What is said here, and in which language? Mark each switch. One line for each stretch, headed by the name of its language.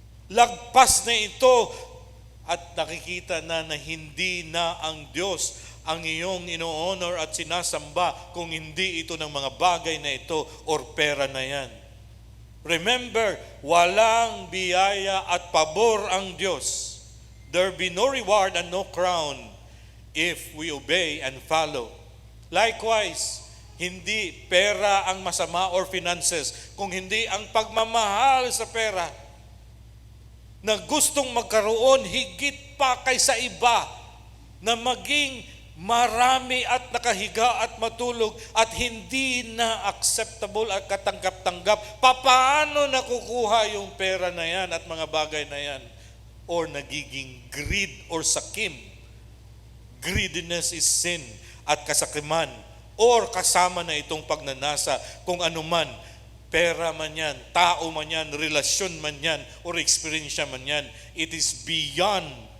Filipino: Lagpas na ito at nakikita na hindi na ang Diyos ang iyong ino-honor at sinasamba kung hindi ito ng mga bagay na ito or pera na yan. Remember, walang biyaya at pabor ang Diyos.
English: There be no reward and no crown if we obey and follow.
Filipino: Likewise, hindi pera ang masama or finances, kung hindi ang pagmamahal sa pera na gustong magkaroon higit pa kaysa iba na maging marami at nakahiga at matulog at hindi na acceptable at katanggap-tanggap. Paano nakukuha yung pera na yan at mga bagay na yan? Or nagiging greed or sakim.
English: Greediness is sin
Filipino: at kasakiman. Or kasama na itong pagnanasa kung ano man, pera man yan, tao man yan, relasyon man yan, or experience man yan.
English: It is beyond.